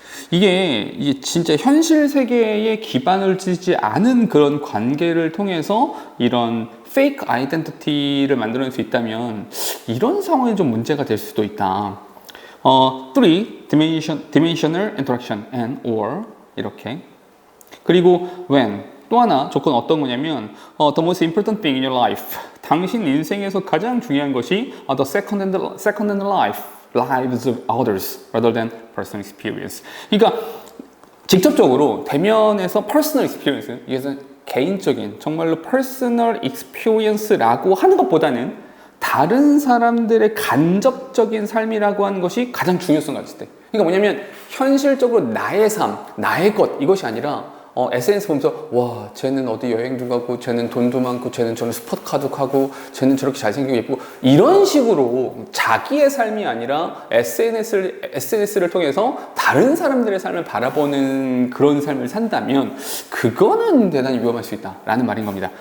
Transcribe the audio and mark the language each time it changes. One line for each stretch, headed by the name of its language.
Korean: 이게 진짜 현실 세계에 기반을 지지 않은 그런 관계를 통해서 이런 fake identity를 만들어낼 수 있다면 이런 상황이 좀 문제가 될 수도 있다.
English: three-dimensional interaction and or
Korean: 이렇게 그리고
English: when
Korean: 또 하나 조건 어떤 거냐면
English: the most important thing in your life
Korean: 당신 인생에서 가장 중요한 것이
English: the second-hand lives of others rather than personal experience.
Korean: 그러니까 직접적으로 대면에서 personal experience, 이것은 개인적인 정말로 personal experience라고 하는 것보다는 다른 사람들의 간접적인 삶이라고 하는 것이 가장 중요성 가질 때. 그러니까 뭐냐면 현실적으로 나의 삶, 나의 것 이것이 아니라 SNS 보면서 와 쟤는 어디 여행도 가고 쟤는 돈도 많고 쟤는 저런 스포츠카도 가고 쟤는 저렇게 잘생기고 예쁘고 이런 식으로 자기의 삶이 아니라 SNS를 통해서 다른 사람들의 삶을 바라보는 그런 삶을 산다면 그거는 대단히 위험할 수 있다라는 말인 겁니다.